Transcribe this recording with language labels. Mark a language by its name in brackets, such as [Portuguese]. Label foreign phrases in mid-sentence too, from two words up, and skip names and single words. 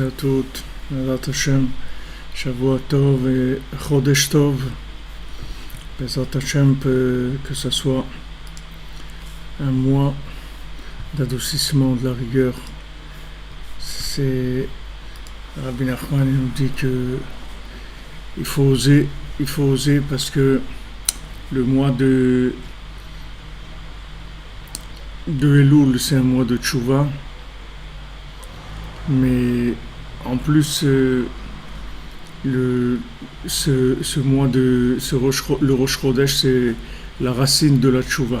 [French] à toutes, [Hebrew] בעזרת השם, שבוע טוב וחודש טוב, בעזרת השם, [French] que ce soit un mois d'adoucissement de la rigueur. C'est Rabbi Nachman nous dit que il faut oser parce que le mois de Elul, c'est un mois de Tchouva, mais en plus le mois de le Rosh Chodesh, c'est la racine de la tchouva.